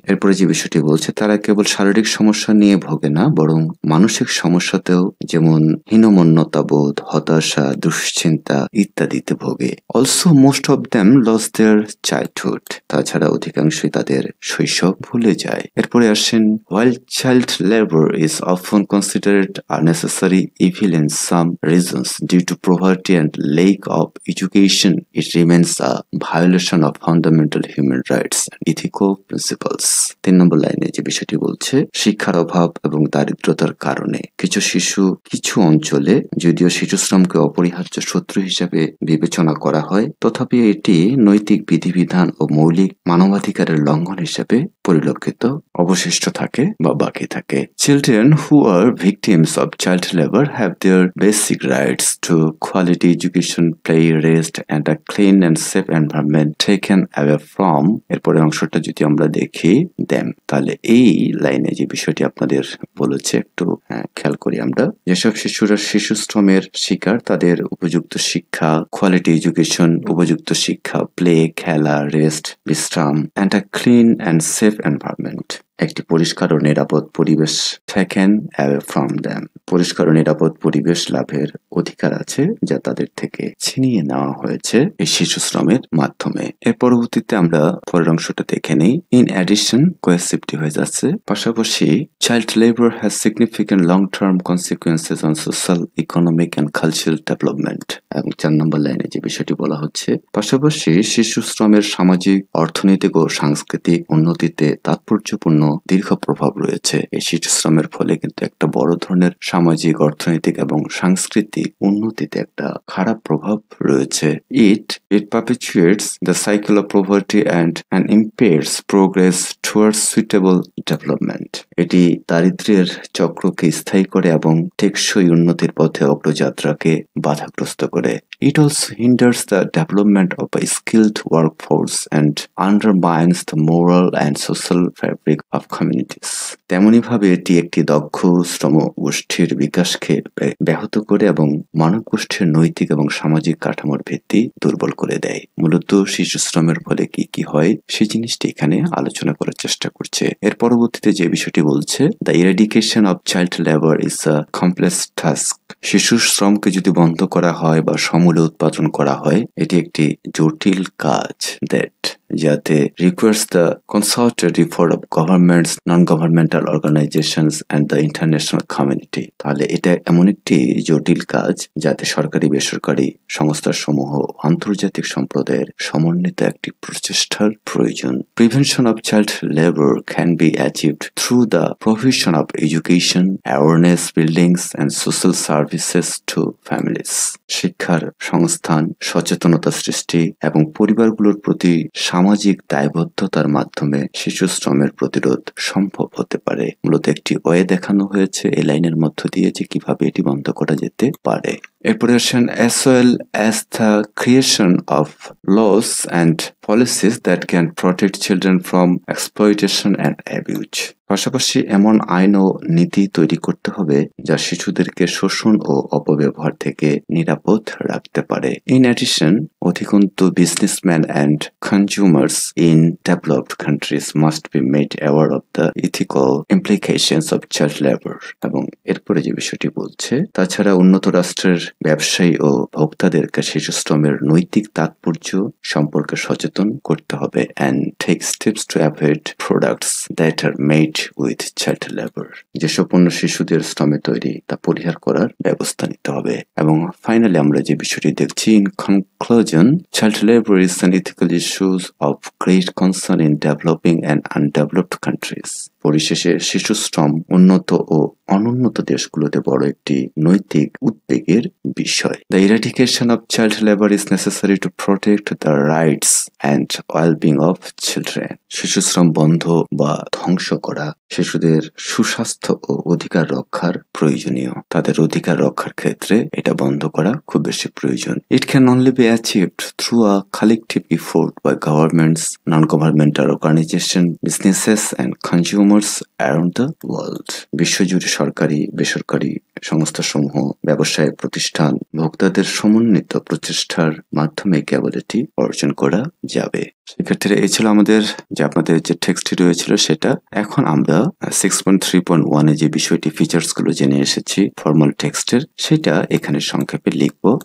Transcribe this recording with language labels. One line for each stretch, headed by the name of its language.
Bangla: এরপরে যে বিষয়টি বলছে, তারা কেবল শারীরিক সমস্যা নিয়ে ভোগে না, বরং মানসিক সমস্যাতেও, যেমন হীনমন্যতা বোধ, হতাশা, দুশ্চিন্তা ইত্যাদিতে ভোগে।
English: also most of them loss their childhood,
Bangla: তাছাড়া অধিকাংশই তাদের শৈশব ভুলে যায়। এরপরে আসেন,
English: while child labor is often considered a necessary evil in some regions due to poverty and lack of education, it remains a violation of fundamental human rights and ethical principles।
Bangla: 3 নম্বর লাইনে যে বিষয়টি বলছে, শিক্ষার অভাব এবং দারিদ্রতার কারণে কিছু শিশু কিছু অঞ্চলে, যদিও শিশু শ্রমকে অপরিহার্য শত্রু হিসেবে বিবেচনা করা হয়, তথাপি এটি নৈতিক বিধিবিধান ও মৌলিক মানবাধিকারের লঙ্ঘন হিসেবে পরিলক্ষিত অবশিষ্ট থাকে বা বাকি থাকে।
English: Children who are victims of child labor have their basic rights to quality education, play, rest and a clean and safe environment taken away from,
Bangla: এরপরে অংশটা যদি আমরা দেখি
English: them,
Bangla: তাহলে এই লাইনে যে বিষয়টি আপনাদের বলেছে একটু খেয়াল করি আমরা। যেসব শিশুরা শিশু শ্রমের শিকার তাদের উপযুক্ত শিক্ষা,
English: quality education
Bangla: উপযুক্ত শিক্ষা,
English: play
Bangla: খেলা,
English: rest
Bangla: বিশ্রাম,
English: and a clean and safe environment
Bangla: একটি পরিষ্কার ও নিরাপদ পরিবেশ
English: taken away from them,
Bangla: পরিষ্কার ও নিরাপদ পরিবেশ লাভের অধিকার আছে যা তাদের থেকে ছিনিয়ে নেওয়া হয়েছে এই শিশু শ্রমের মাধ্যমে। এর পরবর্তীতে আমরা পরের অংশটা দেখে নেই।
English: in addition,
Bangla: কোহেসিভটি হয়ে যাচ্ছে, পাশাপাশি
English: Child labour has significant long term consequences on social, economic and cultural development.
Bangla: এবং 4 নম্বর লাইনে যে বিষয়টি বলা হচ্ছে, পাশাপাশি শিশু শ্রমের সামাজিক, অর্থনৈতিক ও সাংস্কৃতিক উন্নতিতে তাৎপর্যপূর্ণ দীর্ঘ প্রভাব রয়েছে। এই শিশু শ্রমের ফলে কিন্তু একটা বড় ধরনের সামাজিক, অর্থনৈতিক এবং সাংস্কৃতিক উন্নতিতে একটা খারাপ প্রভাব রয়েছে।
English: It perpetuates the cycle of poverty and impairs progress towards suitable development.
Bangla: এটি দারিদ্র্যের চক্রকে স্থায়ী করে এবং টেকসই উন্নতির পথে অগ্রযাত্রাকে বাধাগ্রস্ত করে।
English: It also hinders the development of a skilled workforce and undermines the moral and social fabric of communities.
Bangla: তেমনিভাবে এটি একটি দক্ষ শ্রম গোষ্ঠীর বিকাশকে ব্যাহত করে এবং মানব গোষ্ঠীর নৈতিক এবং সামাজিক কাঠামোর ভিত্তি দুর্বল করে দেয়। মূলত শিশু শ্রমের ফলে কি কি হয় সেই জিনিসটি এখানে আলোচনা করার চেষ্টা করছে। এর পরবর্তীতে যে বিষয়টি বলছে,
English: The eradication of child labour is a complex task.
Bangla: শিশু শ্রমকে যদি বন্ধ করা হয় বা সমূলে উৎপাদন করা হয়, এটি একটি জটিল কাজ দ্যাট যাতে
English: requires the concerted effort of governments, non-governmental organizations and the international community.
Bangla: তাহলে এটা এমন একটি জটিল কাজ যাতে সরকারি, বেসরকারি সংস্থাসমূহ, আন্তর্জাতিক সম্প্রদায়ের সমন্বিত একটি প্রচেষ্টার প্রয়োজন।
English: Prevention of child labor can be achieved through the provision of education, awareness buildings and social services to families.
Bangla: শিক্ষার সংস্থান, সচেতনতা সৃষ্টি এবং পরিবারগুলোর প্রতি সামাজিক দায়বদ্ধতার মাধ্যমে শিশু শ্রমের প্রতিরোধ সম্ভব হতে পারে। মূলত একটি ওয়ে দেখানো হয়েছে এই লাইনের মধ্য দিয়ে যে কিভাবে এটি বন্ধ করা যেতে পারে। এরপরে আসেন,
English: as well as the creation of laws and policies that can protect children from exploitation and abuse.
Bangla: পাশাপাশি এমন আইন ও নীতি তৈরি করতে হবে যা শিশুদেরকে শোষণ ও অপব্যবহার থেকে নিরাপদ রাখতে পারে।
English: In addition,
Bangla: অধিকন্তু
English: businessmen and consumers in developed countries must be made aware of the ethical implications of child labor.
Bangla: এবং এরপরে যে বিষয়টি বলছে, তাছাড়া উন্নত রাষ্ট্রের ব্যবসায়ী ও ভোক্তাদেরকে শিশু শ্রমের নৈতিক তাৎপর্য সম্পর্কে সচেতন করতে হবে
English: and take steps to avoid products that are made with child labor.
Bangla: যেসব পণ্য শিশুদের শ্রমে তৈরি তা পরিহার করার ব্যবস্থা নিতে হবে। এবং ফাইনালি আমরা যে বিষয়টি দেখছি,
English: in conclusion, child labor is an ethical issue of great concern in developing and undeveloped countries.
Bangla: পরিশেষে শিশু শ্রম উন্নত ও অনুন্নত দেশগুলোতে বড় একটি নৈতিক উদ্বেগের বিষয়।
English: The eradication of child labor is necessary to protect the rights and well-being of children.
Bangla: শিশু শ্রম বন্ধ বা ধ্বংস করা শিশুদের সুস্বাস্থ্য ও অধিকার রক্ষার প্রয়োজনীয়। তাদের অধিকার রক্ষার ক্ষেত্রে এটা বন্ধ করা খুব বেশি প্রয়োজন।
English: It can only be achieved through a collective effort by governments, non-governmental organizations, businesses and consumers around the world.
Bangla: বিশ্বজুড়ে সরকারি, বেসরকারি সংস্থাসমূহ, ব্যবসায়িক প্রতিষ্ঠান, ভোক্তাদের সমন্বিত প্রচেষ্টার মাধ্যমে কেবল এটি অর্জন করা যাবে। শিক্ষার্থীরা, এই ছিল আমাদের যে আপনাদের যে টেক্সটটি রয়েছিল সেটা। এখন আমরা 6.3.1 যে বিষয়টি ফিচার্স গুলো জেনে এসেছি ফর্মাল টেক্সটের, সেটা এখানে সংক্ষেপে লিখব।